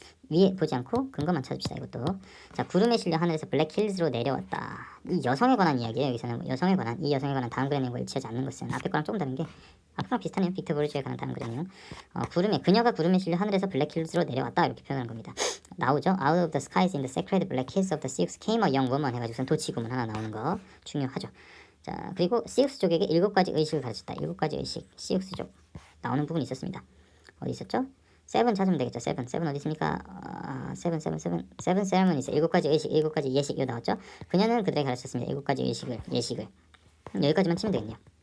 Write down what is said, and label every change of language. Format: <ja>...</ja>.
<ko>위에 보지 않고 근거만 찾읍시다. 이것도. 자, 구름에 실려 하늘에서 블랙힐즈로 내려왔다. 이 여성에 관한 이야기예요. 여기서는 여성에 관한, 이 여성에 관한 다음 그램 내용과 일치하지 않는 것은 앞에 거랑 조금 다른 게 앞에랑 비슷하네요. 빅터 보르주에 관한 다음 그램 내용. 그녀가 구름에 실려 하늘에서 블랙힐즈로 내려왔다, 이렇게 표현한 겁니다. 나오죠.</ko> <en>Out of the skies in the sacred black hills of the Sioux came a young woman</en> <ko>해가지고선 도치구문 하나 나오는 거 중요하죠. 자, 그리고 시우스족에게 7가지 의식을 가르쳤다. 7가지 의식, 시우스족 나오는 부분이 있었습니다. 어디 있었죠? 7 찾으면 되겠죠. 7 어디 있습니까? 7</ko> <en>세레머니스,</en> <ko>7가지 의식, 7가지 예식, 이거 나왔죠. 그녀는 그들에게 가르쳤습니다. 7가지 예식을 여기까지만 치면 되겠네요.</ko>